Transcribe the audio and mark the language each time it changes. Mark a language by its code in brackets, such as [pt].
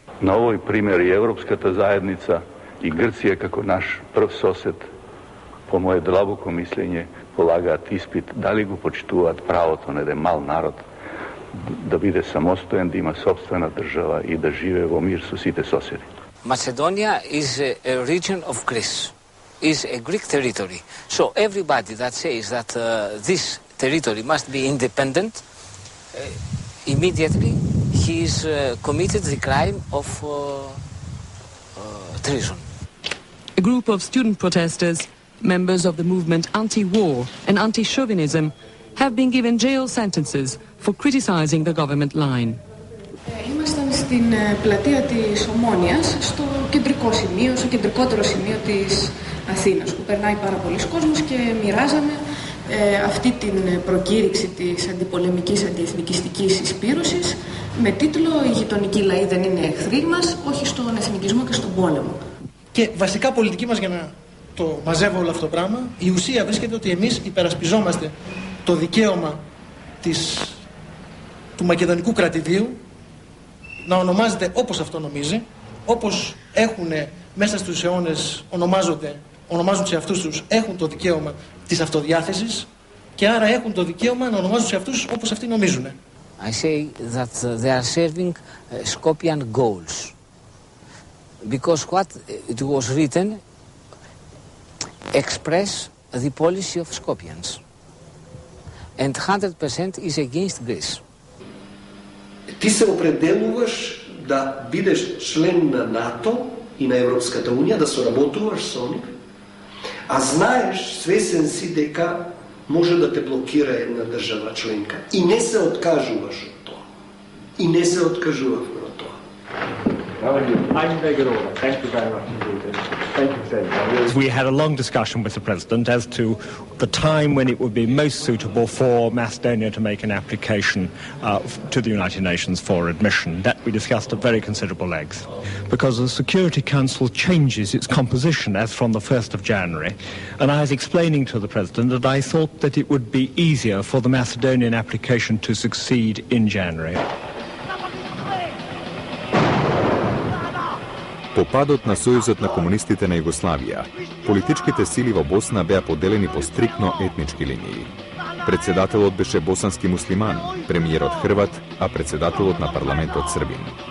[mk] На овој пример и Европската заедница и Грција како наш прв сосед, по моје длабоко мислење, полагаат испит дали го почитуваат правото на еден мал народ да биде самостоен, да има собствена држава и да живее во мир со сите соседи. [en] Macedonia is a region of Greece, is a Greek territory. So everybody that says that this territory must be independent, immediately he is committed the crime of treason. A group of student protesters, members of the movement Anti-War and Anti-Chauvinism, have been given jail sentences for criticizing the government line. [el] Ήμασταν στην πλατεία της Ομόνοιας, στο κεντρικό σημείο, στο κεντρικότερο σημείο της Αθήνας, που περνάει πάρα πολλοί κόσμος και μοιράζαμε αυτή την προκήρυξη της αντιπολεμικής αντιεθνικιστικής εισπύρωσης με τίτλο «Οι γειτονικοί λαοί δεν είναι εχθροί μας, όχι στον εθνικισμό και στον πόλεμο». Και βασικά πολιτική μας, για να το μαζεύω όλο αυτό το πράγμα, η ουσία βρίσκεται ότι εμείς υπερασπιζόμαστε το δικαίωμα του μακεδονικού κρατηδίου να ονομάζεται όπως αυτό νομίζει, όπως έχουν μέσα στους αιώνες ονομάζουν σε αυτούς τους, έχουν το δικαίωμα της αυτοδιάθεσης και άρα έχουν το δικαίωμα να ονομάζουν σε αυτούς όπως αυτοί νομίζουν. [en] I say that they are serving Skopjean goals because what it was written express the policy of Skopjeans and 100% is against Greece. [mk] Ти се определуваш да бидеш член на НАТО и на Европската унија, да соработуваш со нив, А знаеш, свесен си дека може да те блокира една држава членка и не се откажуваш од тоа. И не се откажувавме од тоа. [en] Thank you very much indeed. Thank you, Senator. We had a long discussion with the President as to the time when it would be most suitable for Macedonia to make an application to the United Nations for admission. That we discussed at very considerable length. Because the Security Council changes its composition as from the 1st of January, and I was explaining to the President that I thought that it would be easier for the Macedonian application to succeed in January. [mk] По падот на Сојузот на комунистите на Југославија, политичките сили во Босна беа поделени по стрикно етнички линии. Председателот беше босански муслиман, премиерот Хрват, а председателот на парламентот Србин.